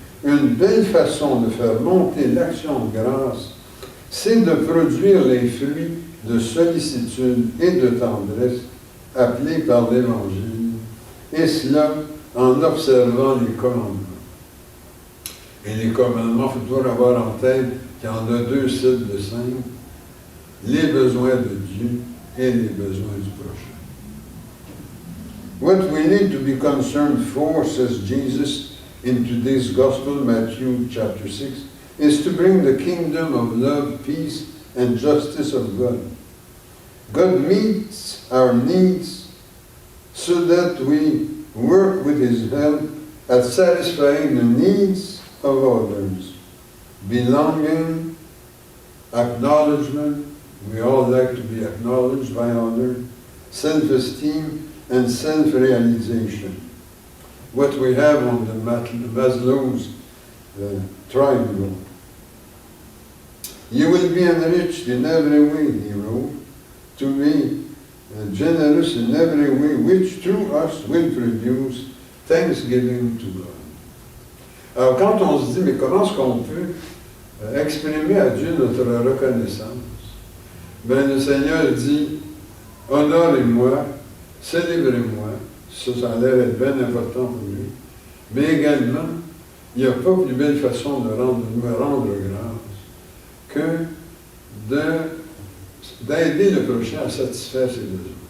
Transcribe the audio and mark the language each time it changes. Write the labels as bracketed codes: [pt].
[fr] Une belle façon de faire monter l'action de grâce, c'est de produire les fruits de sollicitude et de tendresse appelés par l'Évangile, et cela en observant les commandements. Et les commandements, il faut toujours avoir en tête qu'il y en a 2 types de 5, les besoins de Dieu et les besoins du prochain. [en] What we need to be concerned for, says Jesus in today's Gospel, Matthew chapter 6, is to bring the kingdom of love, peace, and justice of God. God meets our needs so that we work with His help at satisfying the needs of others. Belonging, acknowledgement, we all like to be acknowledged by others, self-esteem, and self-realization. What we have on the Maslow's triangle. You will be enriched in every way, he wrote, to be generous in every way, which through us will produce thanksgiving to God. [fr] Alors quand on se dit, mais comment est-ce qu'on peut exprimer à Dieu notre reconnaissance? Ben le Seigneur dit, honorez-moi, célébrez-moi, ça a l'air d'être bien important pour lui, mais également, il n'y a pas plus belle façon de me rendre grâce que d'aider le prochain à satisfaire ses besoins.